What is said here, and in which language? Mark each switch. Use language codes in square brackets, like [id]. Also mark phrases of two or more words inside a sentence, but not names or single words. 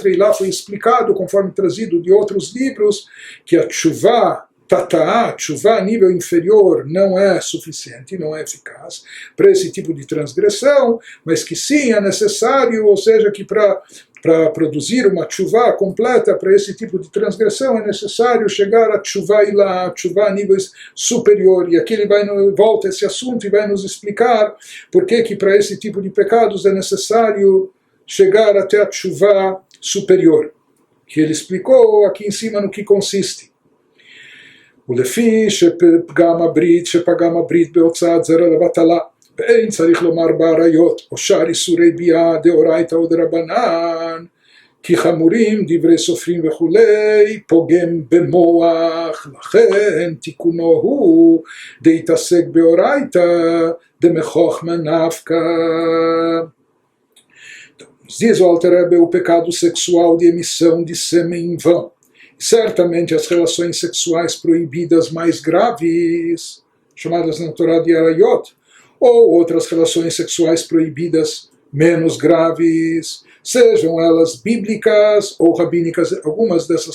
[pt] E lá foi explicado, conforme trazido de outros livros, que a [he] תשובה תתאה, [pt] tshuvá a nível inferior, não é suficiente, não é eficaz para esse tipo de transgressão, mas que sim é necessário, ou seja, que para produzir uma tshuvá completa para esse tipo de transgressão é necessário chegar a [he] תשובה עילאה, [pt] a tshuvá a nível superior. E aqui ele volta a esse assunto e vai nos explicar por que para esse tipo de pecados é necessário chegar até a tshuvá superior, que ele explicou aqui em cima no que consiste. [he] ולפי שפגם הברית בהוצאת זרע לבטלה, ואין צריך לומר בעריות, או שאר איסורי ביאה דאורייתא או דרבנן, כי חמורים דברי סופרים וכולי, פוגם במוח, לכן תיקונו הוא דהתעסק באורייתא דמחוכמא נפקא. [pt] Diz o Alter Rebbe o pecado sexual de emissão de sêmen em vão. Certamente as relações sexuais proibidas mais graves, chamadas na Torá de Arayot, ou outras relações sexuais proibidas menos graves, sejam elas bíblicas ou rabínicas, algumas dessas